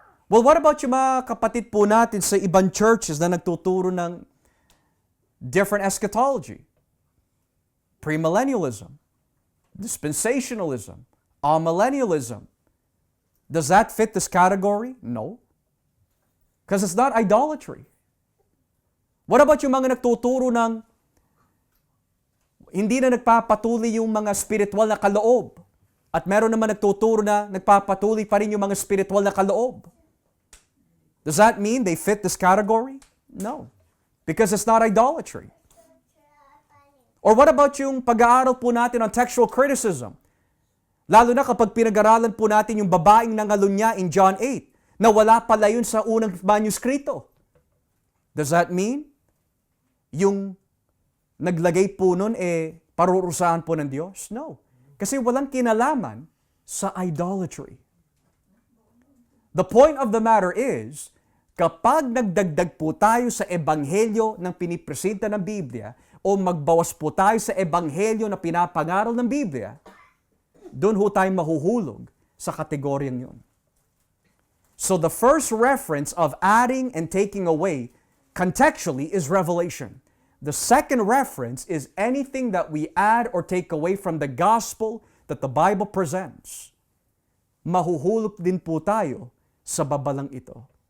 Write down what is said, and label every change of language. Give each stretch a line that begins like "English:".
English: Well, what about
Filipino: yung mga kapatid po natin sa ibang churches na nagtuturo ng
English: different eschatology? Premillennialism, dispensationalism, amillennialism. Does that fit this category? No. Because it's not idolatry. What about
Filipino: yung mga nagtuturo ng hindi na nagpapatuloy yung mga spiritual na kaloob? At meron naman nagtuturo na nagpapatuloy pa rin yung mga spiritual na kaloob.
English: Does that mean they fit this category? No. Because it's not idolatry. Or what about
Filipino: yung pag-aaral po natin
English: on textual criticism?
Filipino: Lalo na kapag pinag-aralan po natin yung babaeng nangalunya in John 8, na wala pala yun sa unang manuskrito.
English: Does that mean
Filipino: yung naglagay po nun parurusahan po ng Diyos? No. Kasi walang kinalaman sa idolatry.
English: The point of the matter is,
Filipino: kapag nagdagdag po tayo sa ebanghelyo ng pinipresenta ng Biblia o magbawas po tayo sa ebanghelyo na pinapangaral ng Biblia, doon ho tayo mahuhulog sa kategoryang yun.
English: So the first reference of adding and taking away contextually is Revelation. The second reference is anything that we add or take away from the gospel that the Bible presents.
Filipino: Mahuhulog din po tayo sa babalang ito.